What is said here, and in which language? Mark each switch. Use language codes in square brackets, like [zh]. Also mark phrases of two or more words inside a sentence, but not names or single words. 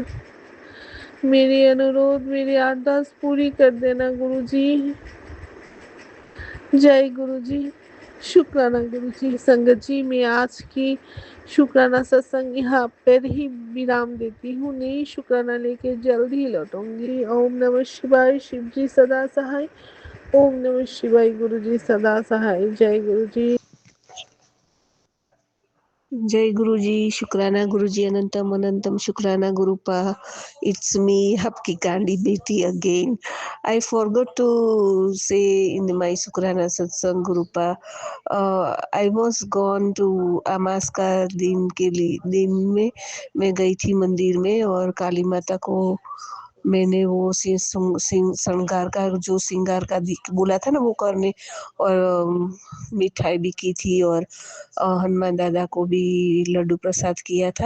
[hi] मेरी अनुरोध, मेरी अरदास पूरी कर देना गुरुजी। जय गुरुजी, शुक्राना गुरुजी। संगत जी, मैं आज की शुक्राना सत्संग यहाँ पर ही विराम देती हूँ। नई शुक्राना लेके जल्द ही लौटूंगी। ओम नमः शिवाय, शिव जी सदा सहाय। ओम नमः शिवाय, गुरु जी सदा सहाय। जय गुरु जी। जय गुरुजी, शुक्राना गुरुजी, अनंतम अनंतम शुक्राना गुरुपा. [en] It's me, [hi] आपकी कांडी बेटी again. [en] I forgot to say in my [hi] शुक्राना सत्संग गुरुपा. [en] I was gone to [hi] अमास का दिन में मैं गई थी मंदिर में, और काली माता को मैंने वो श्रृंगार का, जो श्रृंगार का बोला था ना वो करने, और मिठाई भी की थी, और हनुमान दादा को भी लड्डू प्रसाद किया था।